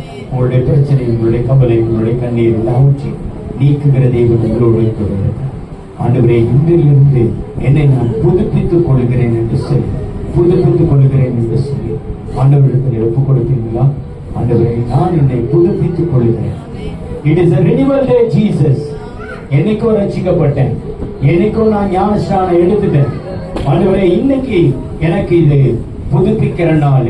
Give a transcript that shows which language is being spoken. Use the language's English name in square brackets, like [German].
[Tamil] உங்களுடைய பிரச்சனை, உங்களுடைய கவலை, உங்களுடைய கண்ணீர் எல்லாவற்றையும் நீக்குகிற தேவன் உங்களோடு இருக்கிறார். ஆண்டவரே, இன்றிலிருந்து என்னை நான் புதுப்பித்துக் கொள்கிறேன் என்று சொல்லி, புதுப்பித்துக் கொள்கிறேன் என்று சொல்லி ஆண்டவரிடத்தில் ஒப்புக் கொடுப்பீங்களா? ஆண்டவரே, நான் என்னை புதுப்பித்துக் கொள்கிறேன். [English] It is a renewal day, Jesus. [Tamil] என்னைக்கோ ரட்சிக்கப்பட்டேன், என்னைக்கோ நான் ஞானஸ்நானம் எடுத்துட்டேன். ஆண்டவரே, இன்னைக்கு எனக்கு இது புதுப்பிக்கிற நாள்.